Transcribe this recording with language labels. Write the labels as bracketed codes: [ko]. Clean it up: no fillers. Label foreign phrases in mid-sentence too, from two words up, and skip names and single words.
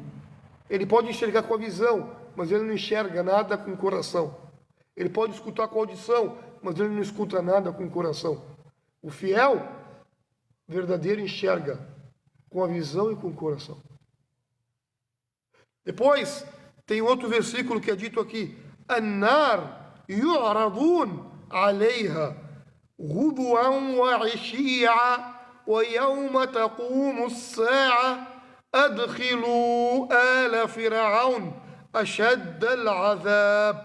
[pt] Ele pode enxergar com a visão, mas ele não enxerga nada com o coração. Ele pode escutar com a audição, mas ele não escuta nada com o coração. O fiel, verdadeiro, enxerga com a visão e com o coração. Depois, tem outro versículo que é dito aqui. [ar] النار يعرضون عليها غدوا وعشيا ويوم تقوم الساعة أدخلوا آل فرعون أشد العذاب.